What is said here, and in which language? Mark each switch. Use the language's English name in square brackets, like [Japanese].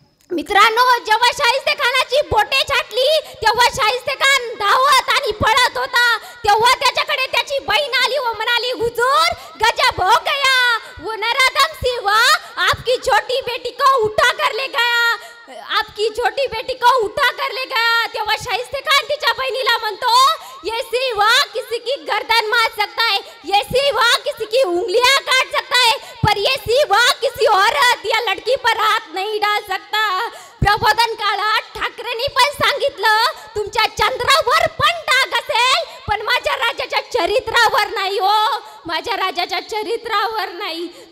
[Marathi] मित्रांनो, जेव्हा शाहिस्ते खानाची बोटे छाटली तेव्हा शाहिस्ते खान धावत आणि पळत होता. तेव्हा त्याच्याकडे त्याची बहीण आली व म्हणाली, [Hindi] हुजूर गजब हो गया, वो नराधम सिवा आपकी छोटी बेटी को उठा कर ले गया, आपकी छोटी बेटी को उठा कर ले गया. [Marathi] तेव्हा शाहिस्ते खान तिच्या बहिणीला म्हणतो, [Hindi] ये सिवा किसी की गर्दन मार सकता है, ये सिवा किसी की उंगलियां काट सकता है, पर ये सिवा किसी औरत या लड़की पर हाथ नहीं डाल सकता. [Marathi] प्रबोधन काळात ठाकरेंनी पण सांगितलं, तुमच्या चंद्रावर पण डाग असेल पण माझ्या राजाच्या चरित्रावर नाही हो, माझ्या राजाच्या चरित्रावर नाही.